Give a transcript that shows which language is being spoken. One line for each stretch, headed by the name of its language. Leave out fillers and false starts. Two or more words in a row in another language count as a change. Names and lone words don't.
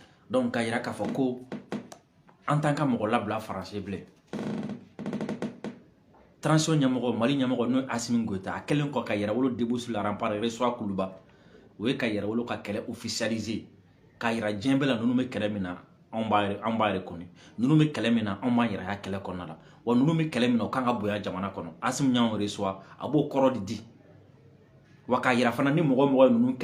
Bambara: donc k'a yira k'a fɔ ko
French: en tant que
Bambara: mɔgɔ labila faransi bilen transition ɲɛmɔgɔ Mali ɲɛmɔgɔ n'o Assimi Goïta a kɛlen kɔ ka yɛrɛ wolo
French: debout sur la rempart
Bambara: Resuwa Kuluba o ye ka yɛrɛ wolo ka kɛlɛ officialiser k'a yira diɲɛ bɛɛ la ninnu bɛ kɛlɛ min na anw b'a reconnu ninnu bɛ kɛlɛ min na anw b'an yɛrɛ ya kɛlɛ kɔnɔna la wa ninnu bɛ kɛlɛ min na o kan ka bonya jamana kɔnɔ Assimi y'anw reçoit a b'o kɔrɔ de di wa k'a yira fana ni mɔgɔ mɔgɔ ye ninnu